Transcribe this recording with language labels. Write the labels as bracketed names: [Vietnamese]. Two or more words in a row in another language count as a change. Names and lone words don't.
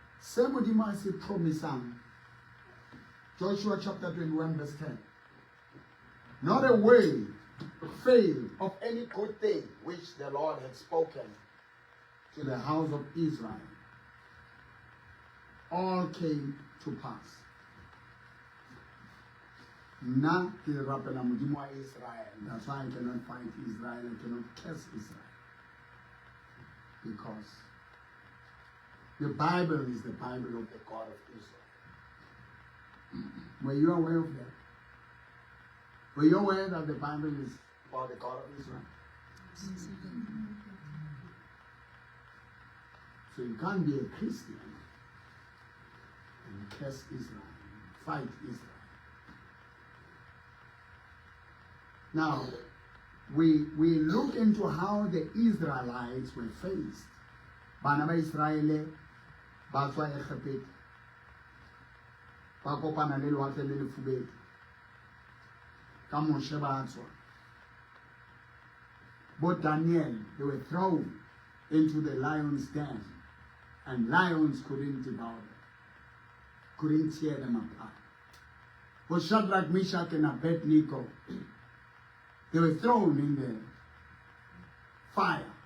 [English] Modimo as a promise. Joshua chapter 21 verse 10. Not a way failed of any good thing which the Lord had spoken to the house of Israel. All came to pass. [Southern Sotho] Na ke rapela modimo wa Israel. [English] That's why I cannot fight Israel. I cannot curse Israel. Because the Bible is the Bible of the God of Israel. Were you aware of that? Were you aware that the Bible is about the God of Israel? So you can't be a Christian and curse Israel, fight Israel. Now, we look into how the Israelites were faced. [Southern Sotho] Bana ba Israele ba tswa Egipte. Ba kopana le lewatle le lefubedu. Ka Moshe ba tswa. [English] But Daniel, they were thrown into the lion's den, and lions couldn't devour them, couldn't tear them apart. But Shadrach, Meshach, and Abednego, they were thrown in the fire.